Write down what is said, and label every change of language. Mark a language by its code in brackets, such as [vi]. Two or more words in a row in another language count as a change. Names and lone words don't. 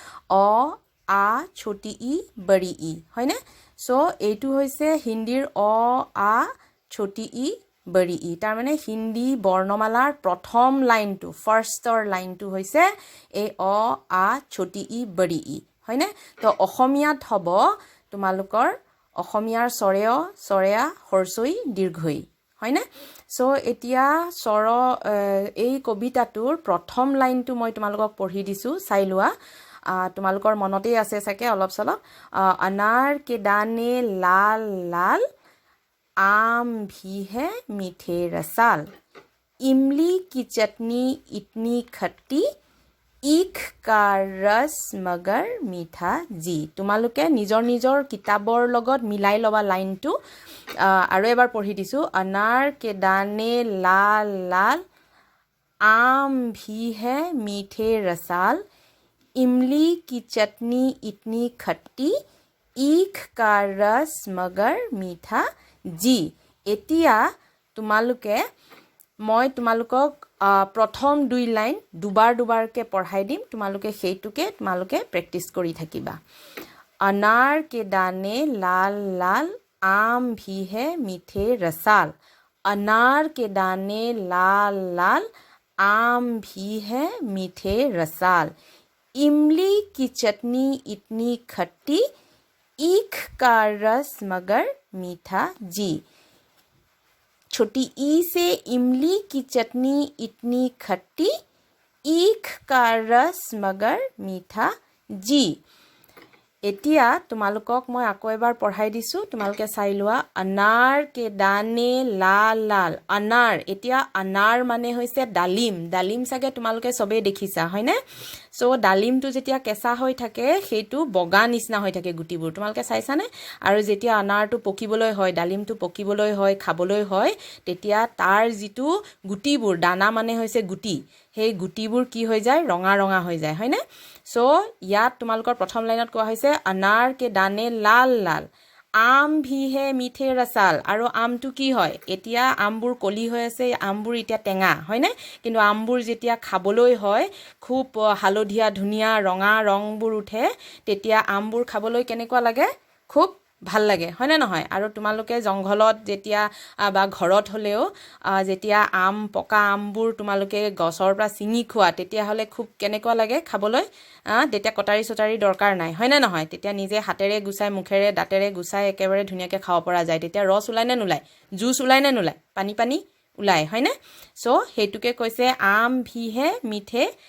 [hi] छोटी ई बड़ी ई [as] হয়নে সো এইটো হৈছে হিন্দীৰ [hi] छोटी ई बड़ी ई [as] তাৰ মানে হিন্দী বৰ্ণমালাৰ প্ৰথম লাইনটো ফাৰ্ষ্টৰ লাইনটো হৈছে এই [hi] छोटी ई बड़ी ई [as] হয়নে তো অসমীয়াত হ'ব তোমালোকৰ অসমীয়াৰ চৰেয়া হৰসৈ দীৰ্ঘই হয়নে সো এতিয়া এই কবিতাটোৰ প্ৰথম লাইনটো মই তোমালোকক পঢ়ি দিছো চাই লোৱা তোমালোকৰ মনতেই আছে চাগে অলপ সলপ [hi] अनार के दाने लाल लाल आम भी है मीठे रसाल इमली की चटनी इतनी खट्टी ইখ का रस मगर मीठा जी [as] তোমালোকে নিজৰ কিতাবৰ লগত মিলাই লবা লাইনটো আৰু এবাৰ পঢ়ি দিছো [hi] अनार के दाने लाल लाल आम भी है मीठे रसाल इमली की चटनी इतनी खट्टी इख का रस मगर मीठा [as] जी এতিয়া তোমালোকে মই তোমালোকক প্ৰথম দুই লাইন দুবাৰকে পঢ়াই দিম তোমালোকে সেইটোকে তোমালোকে প্ৰেক্টিস কৰি থাকিবা [hi] अनार के दाने लाल लाल आम भी है मीठे रसाल अनार के दाने लाल लाल आम भी है मीठे रसाल इमली की चटनी इतनी खट्टी ईख का रस मगर मीठा जी छोटी ई से इमली की चटनी इतनी खट्टी ईख का रस मगर मीठा जी [as] এতিয়া তোমালোকক মই আকৌ এবাৰ পঢ়াই দিছো তোমালোকে চাই লোৱা [hi] अनार के दाने लाल लाल अनार [as] এতিয়া अनार মানে হৈছে ডালিম সাগে তোমালোকে সবে দেখিছা হয়নে সো ডালিমটো যেতিয়া কেঁচা হৈ থাকে সেইটো বগা নিচিনা হৈ থাকে গুটিবোৰ তোমালোকে চাইছানে আৰু যেতিয়া अनारটো পকিবলৈ হয় ডালিমটো পকিবলৈ হয় খাবলৈ হয় তেতিয়া তাৰ যিটো গুটিবোৰ দানা মানে হৈছে গুটি সেই গুটিবোৰ কি হৈ যায় ৰঙা হৈ যায় হয়নে সো ইয়াত তোমালোকৰ প্ৰথম লাইনত কোৱা হৈছে [hi] अनार के दाने लाल लाल आम भी है मीठे रसाल [as] আৰু আমটো কি হয় এতিয়া আমবোৰ কলি হৈ আছে আমবোৰ এতিয়া টেঙা হয়নে কিন্তু আমবোৰ যেতিয়া খাবলৈ হয় খুব হালধীয়া ধুনিয়া ৰঙা ৰংবোৰ উঠে তেতিয়া আমবোৰ খাবলৈ কেনেকুৱা লাগে খুব ভাল লাগে হয়নে নহয় আৰু তোমালোকে জংঘলত যেতিয়া বা ঘৰত হলেও যেতিয়া পকা আমবোৰ তোমালোকে গছৰ পৰা চিঙি খোৱা তেতিয়া হলে খুব কেনেকুৱা লাগে খাবলৈ তেতিয়া কটাৰী দৰকাৰ নাই হয়নে নহয় তেতিয়া নিজে হাতেৰে গুছাই মুখেৰে দাঁতেৰে গুছাই একেবাৰে ধুনিয়াকৈ খাব পৰা যায় তেতিয়া ৰস উলাই নে নুলাই জুস উলাই নে নুলাই পানী উলাই হয়নে সো হেতুকে কৈছে [hi] आम भी है मीठे